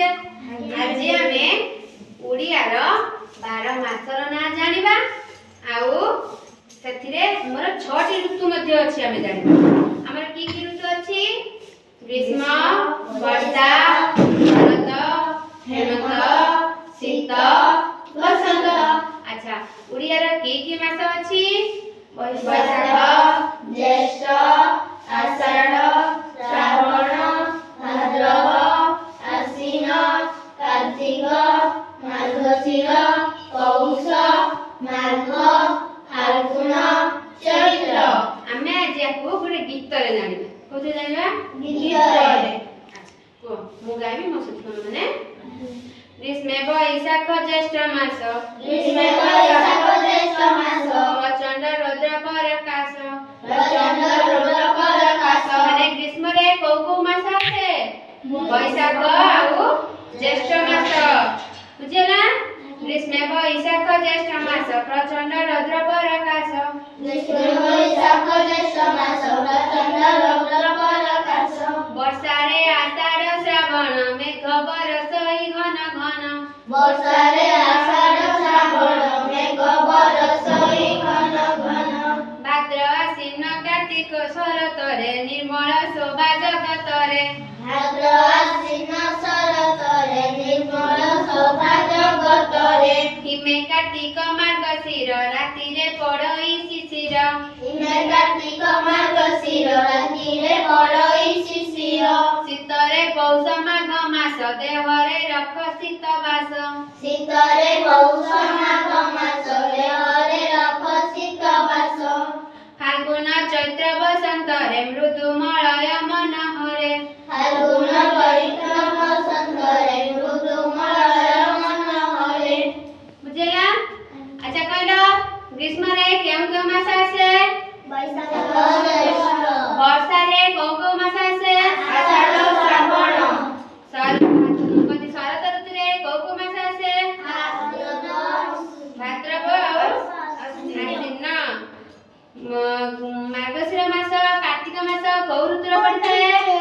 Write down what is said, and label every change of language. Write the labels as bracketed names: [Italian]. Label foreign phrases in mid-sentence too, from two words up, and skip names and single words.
[Odia] ଆଜ ଆମେ ଓଡ଼ିଆ ରୋ 12 ମାସର ନା ଜାଣିବା ଆଉ ସେଥିରେ ହମର 6ଟି ଋତୁ ମଧ୍ୟେ ଅଛି ଆମେ ଜାଣିବା। ହମର କି ଋତୁ ଅଛି? ଗ୍ରୀଷ୍ମ, ବର୍ଷା, ଶରତ, ହେମନ୍ତ, ଶୀତ, ବସନ୍ତ। ଅଚ୍ଛା ଓଡ଼ିଆ ରୋ କି ମାସ ଅଛି? ବୈଶାଖ, ଜ୍ୟେଷ୍ଠ, ଆଷାଢ଼, ଶ୍ରାବଣ, ଭାଦ୍ରବ, ଆଶ୍ୱିନ, କାର୍ତ୍ତିକ, ମାର୍ଗଶିର, ପୌଷ, ମାଘ, ଫାଲ୍ଗୁନ, ଚୈତ୍ର। ଆମେ ଆଜ ୟାକୋ ଗୋଟେ ଗୀତ ରେ ଜାଣିବା। କେଉଁଥେ ଜାଣିବା? ଗୀତ ରେ। କୋ ମୁ ଗାଇବି ମୋ ଶୁଣ ମାନେ ଗ୍ରୀଷ୍ମେ ବୈଶାଖ ଜ୍ୟେଷ୍ଠ ମାସ, ଗ୍ରୀଷ୍ମେ ବୈଶାଖ ଜ୍ୟେଷ୍ଠ ମାସ, ପ୍ରଚଣ୍ଡ ରୌଦ୍ର ପ୍ରକାଶ, ପ୍ରଚଣ୍ଡ ରୌଦ୍ର ପ୍ରକାଶ। ମାନେ ଗ୍ରୀଷ୍ମ ରେ କୋ ମାସ ଆସେ? ବୈଶାଖ ଆଉ ଜ୍ୟେଷ୍ଠ ମାସ। ବୁଝିଲ? ଗ୍ରୀଷ୍ମେ ବୈଶାଖ ଜ୍ୟେଷ୍ଠ ମାସ, ପ୍ରଚଣ୍ଡ ରୌଦ୍ର ପ୍ରକାଶ, ଗ୍ରୀଷ୍ମେ ବୈଶାଖ ଜ୍ୟେଷ୍ଠ ମାସ, ପ୍ରଚଣ୍ଡ ରୌଦ୍ର ପ୍ରକାଶ। ବର୍ଷା ରେ ଆଷାଢ଼ ଶ୍ରାବଣ, ମେଘ ବରଷଇ ଘନ ଘନ, ବର୍ଷା ରେ ଆଷାଢ଼ ଶ୍ରାବଣ, ମେଘ ବରଷଇ ଘନ ଘନ। ଭାଦ୍ର ଆଶ୍ୱିନ କାର୍ତ୍ତିକ ଶରତ ରେ, ନିର୍ମଳ ଶୋଭା ଜଗତ ରେ, ଭାଦ୍ର ଆଶ୍ୱିନ ଶରତ ରେ, ନିର୍ମଳ ଶୋଭା ଜଗତ ରେ। ହିମେ କାର୍ତ୍ତିକ ମାର୍ଗଶିର, ରାତି ରେ ପଡ଼ଇ ଶିଶିର, ହିମେ କାର୍ତ୍ତିକ ମାର୍ଗଶିର, ରାତି ରେ ପଡ଼ଇ ଶିଶିର। ଶୀତ ରେ ପୌଷ ମାଘ ମାସ, ଦେହ ରେ ରଖ ଶୀତ ବାସ, ଶୀତ ରେ ପୌଷ ମାଘ ମାସ, ଦେହ ରେ ରଖ ଶୀତ ବାସ। ଫାଲ୍ଗୁନ ଚୈତ୍ର ବସନ୍ତ ରେ, ମୃଦୁ ମଳୟ ମନ ହରେ, ଫାଲ୍ଗୁନ ଚୈତ୍ର ବସନ୍ତ ରେ, ମୃଦୁ ମଳୟ ମନ ହରେ। ବୁଝିଲ? ଅଚ୍ଛା କହିଲ ଗ୍ରୀଷ୍ମ ରେ କେଉଁ ମାସ ଆସେ? ବୈଶାଖ ଜ୍ୟେଷ୍ଠ। ବର୍ଷା ରେ କୋ ମାସ ଆସେ? ଆଷାଢ଼ ଶ୍ରାବଣ। ଶରତ ଋତୁ ରେ କୋ ମାସ ଆସେ? ଭାଦ୍ରବ ଆଶ୍ୱିନ। ମାର୍ଗଶିର ମାସ କାର୍ତ୍ତିକ ମାସ କୋ ଋତୁ ରେ ପଡ଼ିଥାଏ?